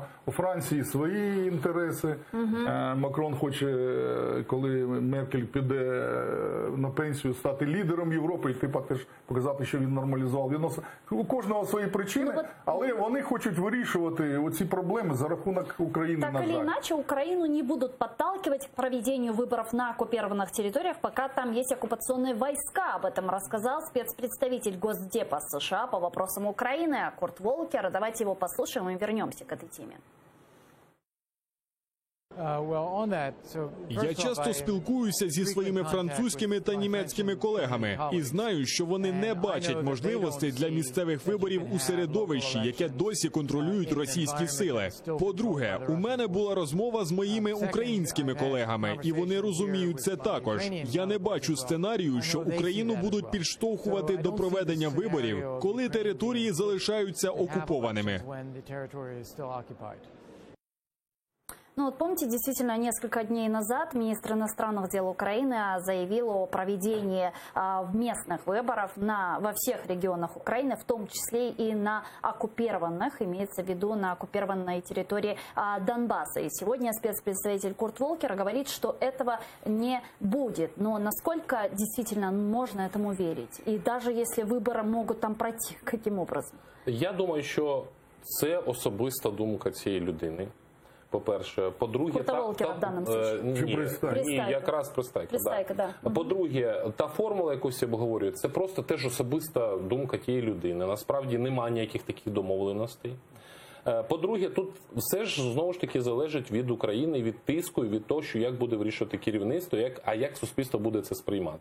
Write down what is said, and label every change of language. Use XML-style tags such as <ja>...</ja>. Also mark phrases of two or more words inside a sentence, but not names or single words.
<uk>У Франції свої інтереси. Макрон хоче, коли Меркель піде на пенсію, стати лідером Європи і теж показати, що він нормалізував відносини. У кожного свої причини, але вони хочуть вирішувати оці проблеми за рахунок України, на жаль.</uk> <ru>Так или иначе, Украину не будут подталкивать к проведению выборов на оккупированных территориях, пока там есть оккупационные войска. Об этом рассказал спецпредставитель Госдепа США по вопросам Украины Курт Волкер. Давайте его послушаем и вернемся к этой теме.</ru> <uk>Я часто спілкуюся зі своїми французькими та німецькими колегами і знаю, що вони не бачать можливостей для місцевих виборів у середовищі, яке досі контролюють російські сили. По-друге, у мене була розмова з моїми українськими колегами, і вони розуміють це також. Я не бачу сценарію, що Україну будуть підштовхувати до проведення виборів, коли території залишаються окупованими.</uk> <ru>Ну вот помните, действительно, несколько дней назад министр иностранных дел Украины заявил о проведении местных выборов во всех регионах Украины, в том числе и на оккупированных, имеется в виду на оккупированной территории Донбасса. И сегодня спецпредставитель Курт Волкер говорит, что этого не будет. Но насколько действительно можно этому верить? И даже если выборы могут там пройти, каким образом?</ru> <uk>Я думаю, що це особиста думка цієї людини. По-перше, по-друге, якраз Пристайка. Да. По-друге, та формула, якусь обговорює, це просто теж особиста думка тієї людини. Насправді немає ніяких таких домовленостей. По-друге, тут все ж знову ж таки залежить від України, від тиску і від того, що як буде вирішувати керівництво, як суспільство буде це сприймати.</uk>